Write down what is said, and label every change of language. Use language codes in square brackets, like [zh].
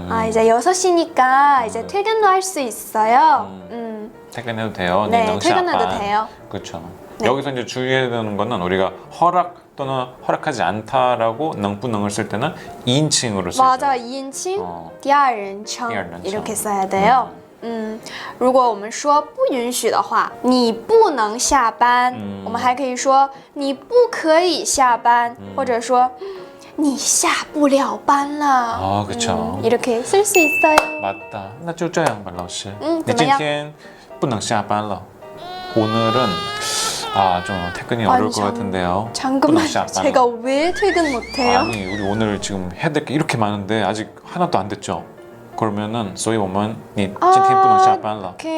[ko] 이제 6시니까 이제 퇴근도 할 수 있어요. 퇴근해도 돼요. 네, 능 퇴근해도 샤반. 돼요. 그렇죠. 네. 여기서 이제 주의해야 되는 거는 우리가 허락 또는 허락하지 않다라고 능, 뿌능을 쓸 때는 2인칭으로 쓰죠. 맞아, 2인칭, 第二人称 이렇게 써야 돼요. [zh] 如果我们说不允许的话，你不能下班，我们还可以说你不可以下班，或者说你下不了班了。 [ko] 그렇죠. 이렇게 쓸 수 있어요. 맞다. [zh] 那就这样吧, 老师. 怎么样? 你今天不能下班了. [ko] 오늘은 좀 퇴근이 어려울 것 같은데요. 잠깐만, [zh] 不能下班了. [ko] 제가 왜 퇴근 못해요? 아니, 우리 오늘 지금 해야 될 게 이렇게 많은데 아직 하나도 안 됐죠. [zh] 그러면은 所以我们你今天不能下班了.